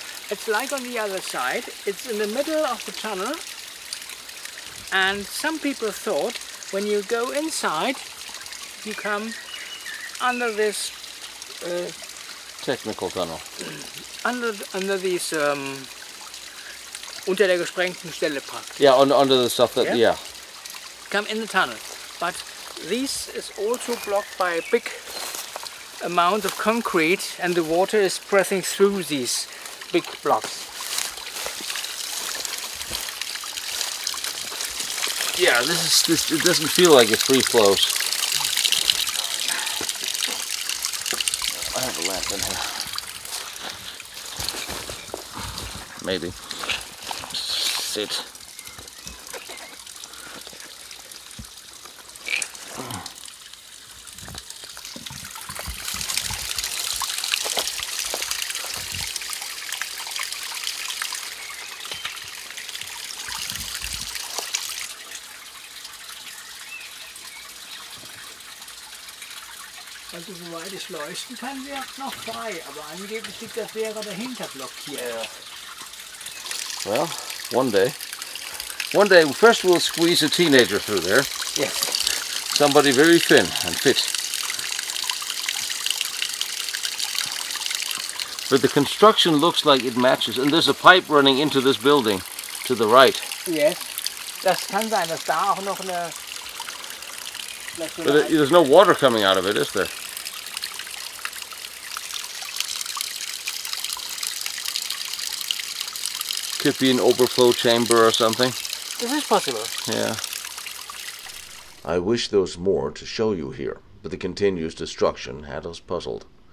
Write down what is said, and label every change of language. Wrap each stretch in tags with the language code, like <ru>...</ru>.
<en>It's like on the other side. It's in the middle of the tunnel. And some people thought when you go inside, you come under this Technical tunnel. under these</en> <de>unter der gesprengten Stelle praktisch.</de> <en>Yeah, under the stuff that, yeah. Come in the tunnel. But this is also blocked by a big amount of concrete, and the water is pressing through these big blocks. Yeah, this it doesn't feel like it free flows. I have a lamp in here. Maybe. Sit.</en> <de>Also soweit ich leuchten kann, wäre noch frei, aber angeblich liegt das Lehrer dahinter blockiert.</de> <en>Yeah. Well, one day. First we'll squeeze a teenager through there. Yes. Somebody very thin and fit. But the construction looks like it matches, and there's a pipe running into this building to the right. Yes.</en> <de>Das kann sein, dass da auch noch eine...</de> <en>But there's no water coming out of it, is there? Could be an overflow chamber or something. This is possible. Yeah. I wish there was more to show you here, but the continuous destruction had us puzzled.</en>